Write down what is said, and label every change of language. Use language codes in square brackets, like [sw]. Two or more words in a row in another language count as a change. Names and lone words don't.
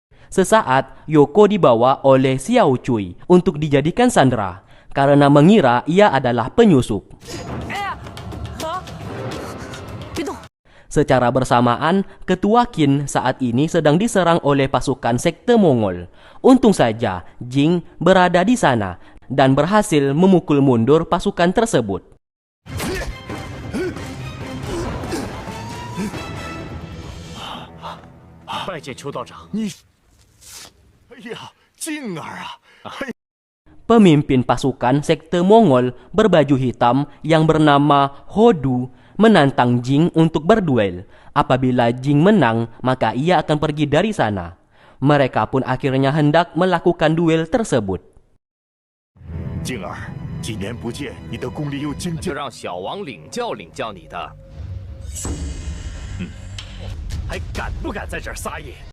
[id] Sesaat, Yoko dibawa oleh Xiao Cui untuk dijadikan sandera karena mengira ia adalah penyusup. Secara bersamaan, Ketua Qin saat ini sedang diserang oleh pasukan sekte Mongol. Untung saja, Jing berada di sana dan berhasil memukul mundur pasukan tersebut. [zh] 拜见邱道长。哎呀，静儿啊！ [id] Pemimpin pasukan sekte Mongol berbaju hitam yang bernama Hodu menantang Jing untuk berduel. Apabila Jing menang, maka ia akan pergi dari sana. Mereka pun akhirnya hendak melakukan duel tersebut. [zh] 静儿，几年不见，你的功力又精进。就让小王领教领教你的。还敢不敢在这儿撒野？